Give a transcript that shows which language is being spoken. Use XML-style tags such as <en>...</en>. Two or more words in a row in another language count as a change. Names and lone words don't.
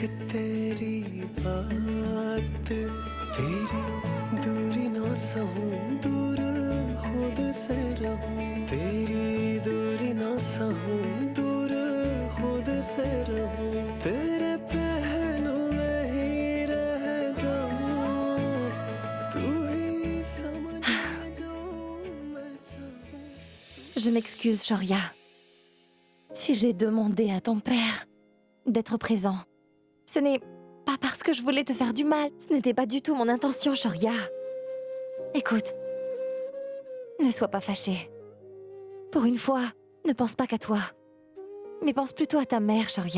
<hi>तेरी बात तेरी दूरी ना सहूं दूर खुद से रहूं तेरी दूरी ना सहूं दूर खुद से रहूं तेरे पहलू में ही रह जाऊं तू ही समझ जो मैं चाहूं</hi> <fr>Je m'excuse, Shoria. Si j'ai demandé à ton père d'être présent, ce n'est pas parce que je voulais te faire du mal. Ce n'était pas du tout mon intention, Shoria. Écoute, ne sois pas fâché. Pour une fois, ne pense pas qu'à toi. Mais pense plutôt à ta mère, Shoria.</fr>